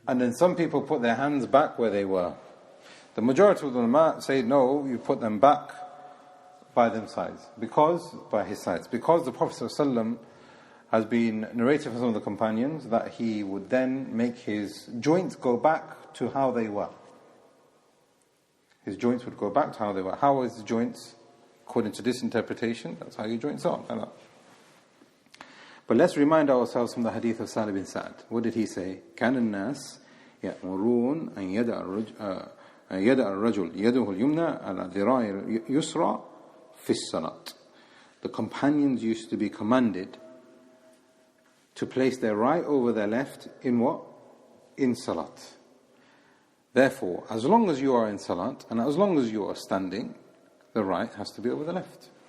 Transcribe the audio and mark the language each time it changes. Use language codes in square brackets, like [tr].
[en] And then some people put their hands back where they were. The majority of the ulama say no, you put them back by them sides, by his sides, because the Prophet ﷺ has been narrated from some of the companions that he would then make his joints go back to how they were. His joints would go back to how they were. How is the joints? According to this interpretation, that's how your joints are. Like that. But let's remind ourselves from the hadith of Salih bin Sa'd. What did he say? [ar] كان الناس يأمرون أن يدع الرجل يده اليمنى على ذراع يسرى في الصلاة. [en] The companions used to be commanded to place their right over their left in what? In salat. Therefore, as long as you are in salat and as long as you are standing, the right has to be over the left.